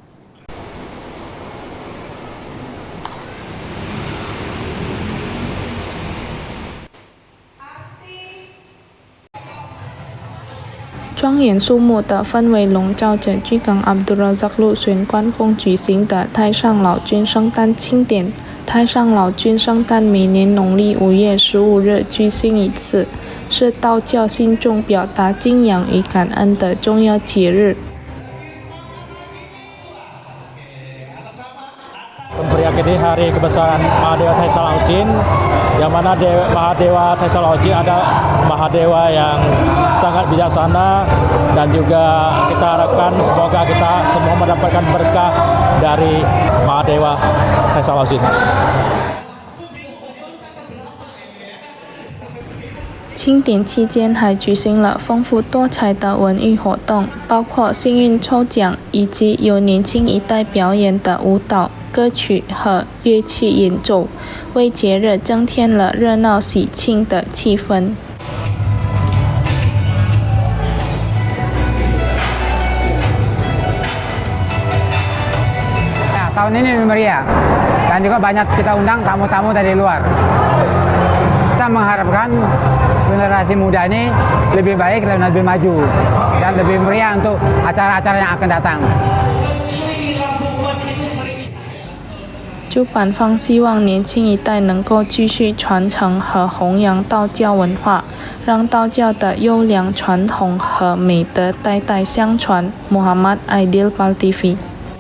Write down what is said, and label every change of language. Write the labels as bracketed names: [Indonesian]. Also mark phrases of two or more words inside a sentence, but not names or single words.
[Chinese] 庄严肃穆的氛围笼罩着居港阿卜杜拉扎路玄关宫举行的太上老君圣诞庆典。太上老君圣诞每年农历5月15日举行一次，是道教信众表达敬仰与感恩的重要节日。 [Indonesian] Memperingati hari kebesaran Mahadewa Taisang Laut-Chin, yang mana Mahadewa Taisang Laut-Chin adalah Mahadewa yang sangat bijaksana, dan juga kita harapkan semoga kita semua mendapatkan berkah dari Mahadewa Taisang Laut-Chin。 [Chinese] 庆典期间还举行了丰富多彩的文娱活动，包括幸运抽奖以及由年轻一代表演的舞蹈、歌曲和乐器演奏，为节日增添了热闹喜庆的气氛。 [Indonesian] Tahun ini lebih meriah, dan juga banyak kita undang tamu-tamu dari luar. Kita mengharapkan generasi muda ini lebih baik dan lebih maju dan lebih meriah untuk acara-acara yang akan datang。 [Chinese] 主办方希望年轻一代能够继续传承和弘扬道教文化，让道教的优良传统和美德代代相传。Muhammad Aidil Pal TV